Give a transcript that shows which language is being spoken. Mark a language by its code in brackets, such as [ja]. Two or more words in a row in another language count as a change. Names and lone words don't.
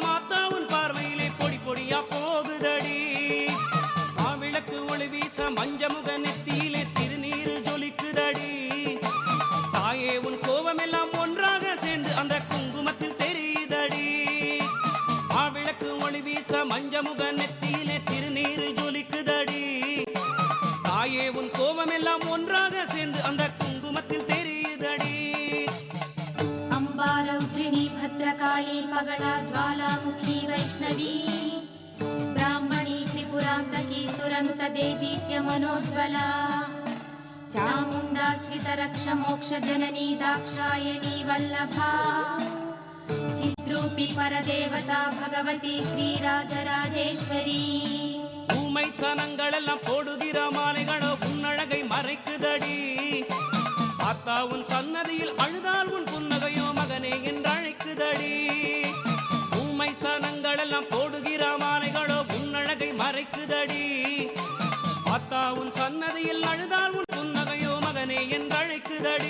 [ta] மாத்தா உன் பார்வையிலே பொடி பொடியா போகுதடி மாவிளக்கு ஒளி வீச மஞ்சமுக நெத்தியிலே திருநீரு ஜொலிக்குதடி தாயே உன் கோபமெல்லாம் ஒன்றாக சேர்ந்து அந்த குங்குமத்தில் தெரியுதடி மாவிளக்கு ஒளி வீச மஞ்சமுக நெத்தியிலே திருநீரு ஜொலிக்குதடி தாயே உன் கோபமெல்லாம் ஒன்றாக சேர்ந்து அந்த குங்குமத்தில் தெரியுதடி [sa] अंबा रौद्रिणी भद्रकाली पगला ज्वालामुखी वैष्णवी ब्राह्मणी त्रिपुरान्तकी सुरनुत देदीप्य मनोज्वला चामुण्डा श्रितरक्ष मोक्ष जननी दाक्षायणी वल्लभा चिद्रूपी परदेवता भगवती श्रीराजराजेश्वरी [ta] ஊமை சனங்களெல்லாம் போடுகிற மாலைகளோ உன்னழகை மறைக்குதடி ஆத்தா உன் சன்னதியில் அழுதால் உன் புன்னகையோ மகனே என்று அழைக்குதடி ஊமை சனங்களெல்லாம் போடுகிற மாலைகளோ உன்னழகை ஆத்தா உன் சன்னதியில் அழுதால் உன் புன்னகையோ மகனே என்றழைக்குதடி.